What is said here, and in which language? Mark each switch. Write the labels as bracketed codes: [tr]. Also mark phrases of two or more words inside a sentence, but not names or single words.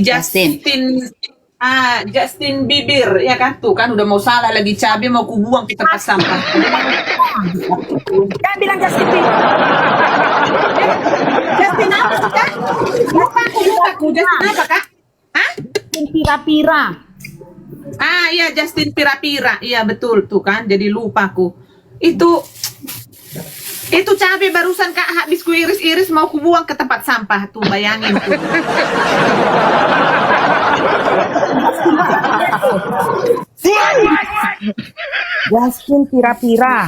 [id] Justin. Justin Bieber ya kan, tuh kan udah mau salah lagi, cabai mau kubuang ke tempat sampah. Jangan bilang Justin Bieber. Justin apa sih, Kak? Lupa aku. Justin apa, Kak? Hah? Pira-pira. Iya Justin Pira-Pira. Iya betul tuh kan, jadi lupa aku. Itu cabai barusan Kak habis ku iris-iris mau ku buang ke tempat sampah tuh, bayangin tuh. Justin Pira-Pira.